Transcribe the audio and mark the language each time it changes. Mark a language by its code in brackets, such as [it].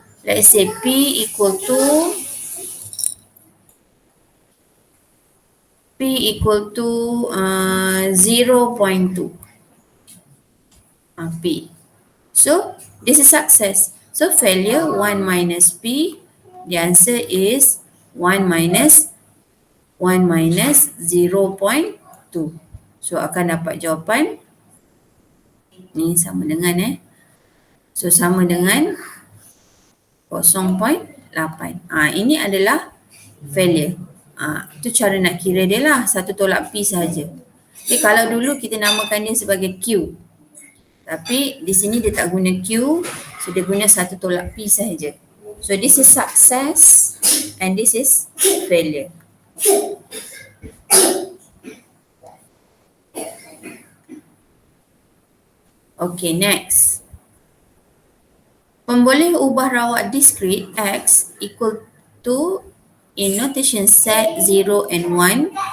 [en] Let's say P equal to 0.2. P. So this is success. So failure 1 minus P, the answer is 1 minus 0.2. [ms] So akan dapat jawapan ni sama dengan so sama dengan 0.8. Ini adalah failure. Itu cara nak kira dia lah, 1 tolak P sahaja. Okay, kalau dulu kita namakan dia sebagai Q. Tapi di sini dia tak guna Q, so dia guna 1 tolak P sahaja. [en] So this is success and this is failure. Okay, next. [ms] Pemboleh ubah rawak [en] discrete X equal to, in notation set 0 and 1.